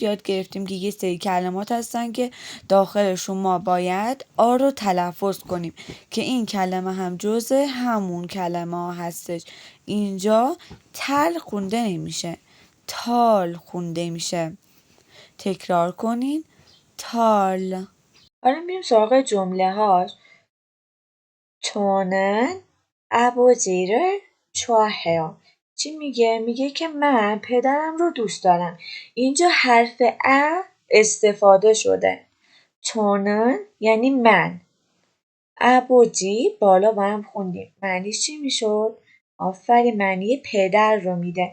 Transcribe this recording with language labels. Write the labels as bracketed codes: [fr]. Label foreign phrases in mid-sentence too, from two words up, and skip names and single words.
[fa] یاد گرفتیم که یه سری کلمات هستن که داخلشون ما باید آ رو تلفظ کنیم که این کلمه هم جزء همون کلمه ها هستش. اینجا تل خونده نمیشه، تال خونده میشه. تکرار کنین. تال. حالا میریم سراغ جمله هاش. [ko] 저는 아버지를 좋아해요. [fa] چی میگه؟ میگه که من پدرم رو دوست دارم. اینجا حرف ا استفاده شده. 저는 یعنی من. 아버지 بالا با هم خوندیم. معنیش چی میشد؟ آفرین، معنی پدر رو میده.